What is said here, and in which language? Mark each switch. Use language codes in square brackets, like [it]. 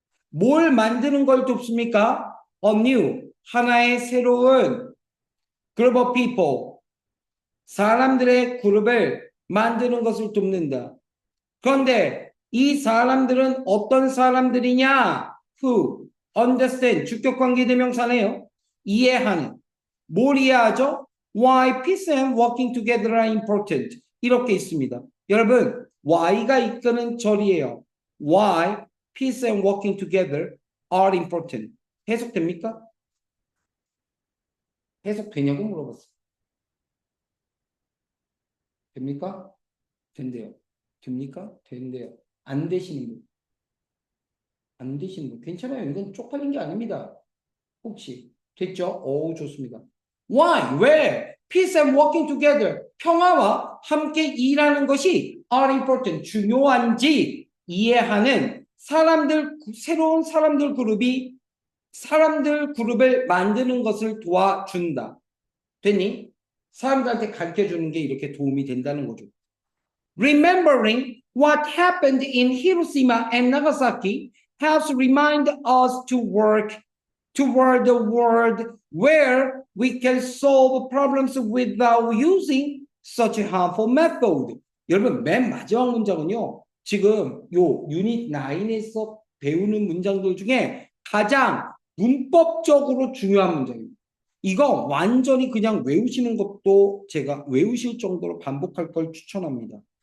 [ko] 뭘 만드는 걸 돕습니까? [en] A new, [ko] 하나의 새로운 [en] group of people, [ko] 사람들의 그룹을 만드는 것을 돕는다. 그런데 이 사람들은 어떤 사람들이냐? [en] Who, understand, 주격관계대명사네요. [ko] 이해하는. 뭘 이해하죠? [en] Why peace and working together are important. [ko] 이렇게 있습니다. 여러분, why가 이끄는 절이에요. [en] Why peace and working together are important. [ko] 해석됩니까? 해석되냐고 물어봤어요. 됩니까? 된대요. 됩니까? 된대요. 안 되시는 분. 안 되시는 분. 괜찮아요. 이건 쪽팔린 게 아닙니다. 혹시 됐죠? 오, 좋습니다. Why? 왜? [en] Peace and working together. [ko] 평화와 함께 일하는 것이 [en] are important. [ko] 중요한지 이해하는 사람들, 새로운 사람들 그룹이 사람들 그룹을 만드는 것을 도와준다. 됐니? 사람들한테 가르쳐 주는 게 이렇게 도움이 된다는 거죠. [en] Remembering what happened in Hiroshima and Nagasaki helps remind us to work toward a world where we can solve problems without using such a harmful method. [ko] 여러분, 맨 마지막 문장은요. 지금 요 유닛 9에서 배우는 문장들 중에 가장 문법적으로 중요한 문장입니다. 이거 완전히 그냥 외우시는 것도 제가 외우실 정도로 반복할 걸 추천합니다.